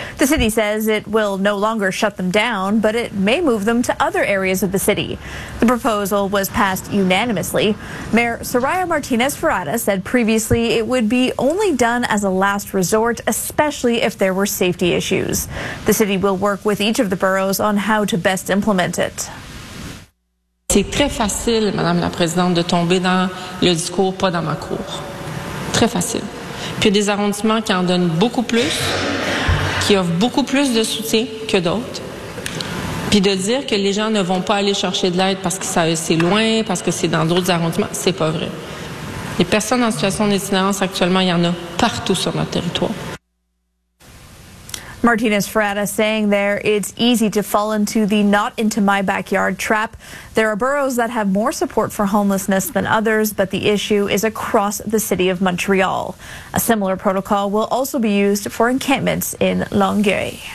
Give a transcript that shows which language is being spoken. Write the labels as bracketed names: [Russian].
[English] The city says it will no longer shut them down, but it may move them to other areas of the city. The proposal was passed unanimously. Mayor Soraya Martinez-Ferrada said previously it would be only done as a last resort, especially if there were safety issues. The city will work with each of the boroughs on how to best implement it. [French] C'est très facile, Madame la Présidente, de tomber dans le discours, pas dans ma cour. Très facile. Puis il y a des arrondissements qui en donnent beaucoup plus, qui offrent beaucoup plus de soutien que d'autres. Puis de dire que les gens ne vont pas aller chercher de l'aide parce que ça, c'est loin, parce que c'est dans d'autres arrondissements, c'est pas vrai. Les personnes en situation d'itinérance actuellement, il y en a partout sur notre territoire. [English] Martinez-Ferrada saying there, it's easy to fall into the not into my backyard trap. There are boroughs that have more support for homelessness than others, but the issue is across the city of Montreal. A similar protocol will also be used for encampments in Longueuil.